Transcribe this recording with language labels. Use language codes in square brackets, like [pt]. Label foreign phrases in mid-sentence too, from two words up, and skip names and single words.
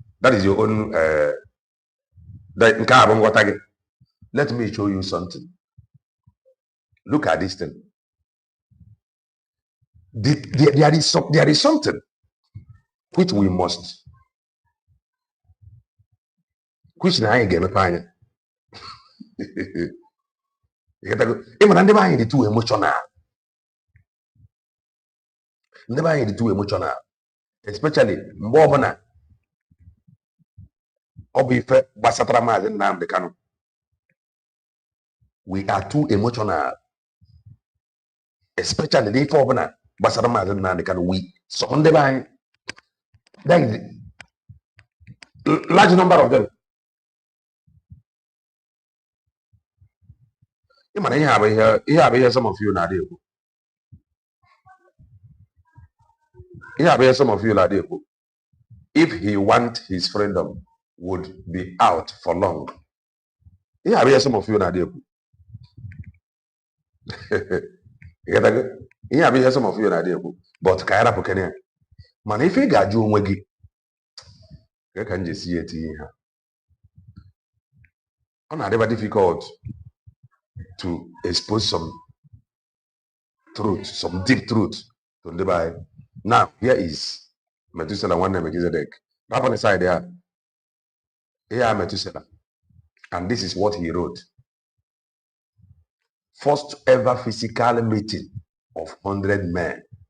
[en] Let me show you something. Look at this thing. There is something which we must. [ig] Which na anyị ga-emepe anya. Ịmana ndị be anyị dị [en] too emotional. [ig] Ndị be anyị dị [en] too emotional. [ig] Especially mgbe ọbụla ọ bụ ife gbasatara Maazị Nnamdi Kanu. [en] We are too emotional. Especially the [ig] ife ọbụla gbasara [en] Maazị Nnamdi Kanu. [ig] So ndị be anyị, [en] that is large number of them. Some of you [ig] na-adị ekwu. [en] Some of you [ig] na-adị ekwu. [en] If he want his freedom, would be out for long. Some of you [ig] na-adị ekwu. [en] Some of you [ig] na-adị ekwu. But ka ya rapụ kene. Mana ife ị ga-ajụ onwe gị, ka m ji esi etinye ha. Ọ na-adịba [en] difficult to expose some truth, some deep truth to the Bible. Now, here is Methuselah one name Melchizedek. Up on the side there. Here Methuselah. And this is what he wrote. First ever physical meeting of 100 men.